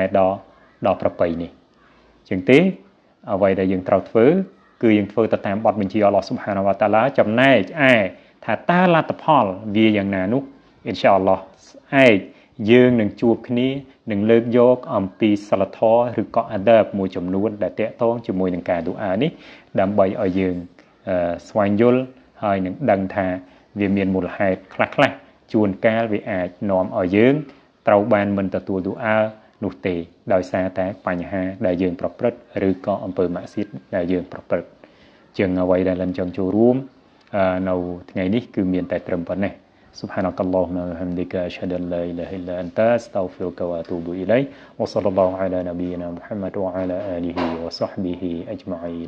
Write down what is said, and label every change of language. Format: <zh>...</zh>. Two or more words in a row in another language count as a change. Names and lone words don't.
<km>ដកប្រពៃនេះជាងទេអ្វីដែលយើងត្រូវធ្វើគឺយើងធ្វើទៅតាមបទបញ្ជាអល់ឡោះ</km> <ar>سبحانه وتعالى</ar> <km>ចំណែកថាតើលទ្ធផលវាយ៉ាងណានោះអ៊ីនសាអល់ឡោះឯងយើងនឹងជួបគ្នានឹងលើកយកអំពីសិលធម៌ឬក៏អាដាបមួយចំនួនដែលតាក់ទងជាមួយនឹងការឌូអានេះដើម្បីឲ្យយើងស្វែងយល់ហើយនឹងដឹងថាវាមានមូលហេតុខ្លះជួនកាលវាអាចនាំឲ្យយើង ត្រូវបានមិនទទួលឌូអានោះទេដោយសារតែបញ្ហាដែលយើងប្រព្រឹត្តឬក៏អំពើម៉ាក់ស៊ីតដែលយើងប្រព្រឹត្តជាងអ្វីដែលលិនចង់ចូលរួមនៅថ្ងៃនេះគឺមានតែត្រឹមប៉ុណ្ណេះ</km> <ar>سبحانك اللهم وبحمدك أشهد أن لا إله إلا أنت أستغفرك وأتوب إليك وصلى الله على نبينا محمد وعلى آله وصحبه أجمعين</ar>